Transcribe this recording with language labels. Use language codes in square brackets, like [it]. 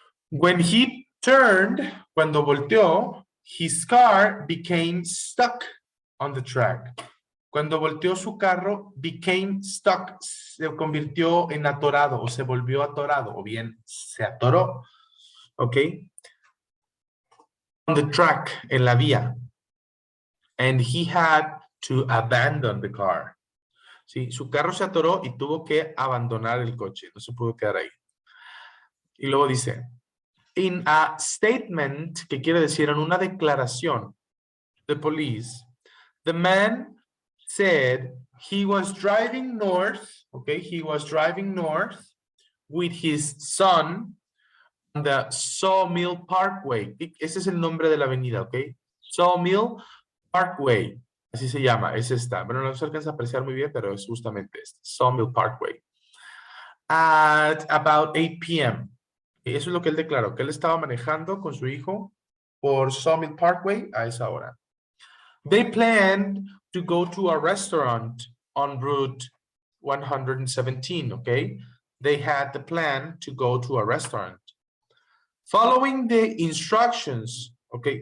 [en] When he turned, [es] cuando volteó, [en] his car became stuck on the track. [es] Cuando volteó su carro, [en] became stuck, [es] se convirtió en atorado o se volvió atorado, o bien se atoró, ¿ok? [en] On the track, [es] en la vía. [en] And he had to abandon the car. [es] Sí, su carro se atoró y tuvo que abandonar el coche, no se pudo quedar ahí. Y luego dice, [en] in a statement, [es] que quiere decir en una declaración, [en] the police, the man said he was driving north, okay, he was driving north with his son on the Sawmill Parkway. [es] Ese es el nombre de la avenida, ok. Sawmill Parkway, así se llama, es esta. Bueno, no se alcanza a apreciar muy bien, pero es justamente este, Sawmill Parkway. [en] At about 8 p.m. [es] Eso es lo que él declaró, que él estaba manejando con su hijo por Sawmill Parkway a esa hora. [en] They planned to go to a restaurant on Route 117, okay? They had the plan to go to a restaurant. Following the instructions, okay?